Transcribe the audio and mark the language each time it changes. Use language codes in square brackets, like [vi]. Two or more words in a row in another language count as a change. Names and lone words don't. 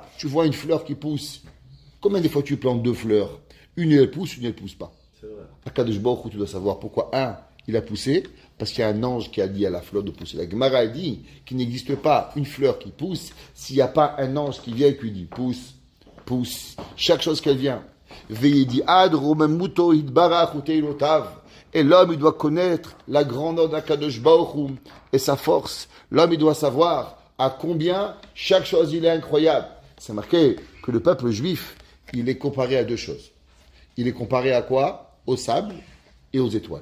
[fr] Tu vois une fleur qui pousse. Combien de fois tu plantes 2 fleurs? Une, elle pousse, une, elle pousse pas. C'est vrai. À [he] Kadosh Baruch Hu, [fr] tu dois savoir pourquoi. Un, il a poussé, parce qu'il y a un ange qui a dit à la fleur de pousser. La Gemara dit qu'il n'existe pas une fleur qui pousse s'il n'y a pas un ange qui vient et qui lui dit pousse, pousse. Chaque chose qu'elle vient. [he] Veyediad romemuto idbarach uteilotav. [fr] Et l'homme, il doit connaître la grandeur d' [he] Akadosh Baruch Hu [fr] et sa force. L'homme, il doit savoir à combien chaque chose, il est incroyable. C'est marqué que le peuple juif, il est comparé à deux choses. Il est comparé à quoi? Au sable et aux étoiles.